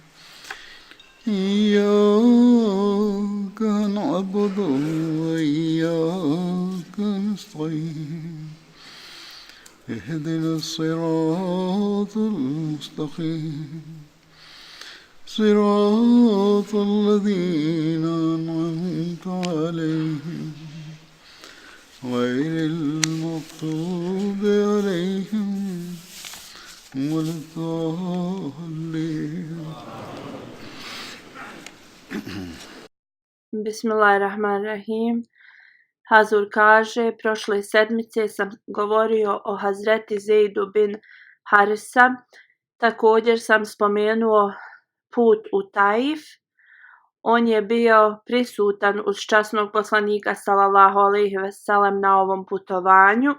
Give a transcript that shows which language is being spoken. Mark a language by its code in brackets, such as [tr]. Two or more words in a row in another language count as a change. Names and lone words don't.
[ar] إياك نعبد وإياك نستعين اهدنا الصراط المستقيم صراط الذين أنعمت عليهم غير المغضوب عليهم ولا الضالين. Bismillahirrahmanirrahim. [bs] Hazur kaže, prošle sedmice sam govorio o Hazreti Zeidu bin Harisa. Također sam spomenuo put u Taif. On je bio prisutan uz časnog poslanika [ar] صلى الله عليه وسلم [bs] na ovom putovanju.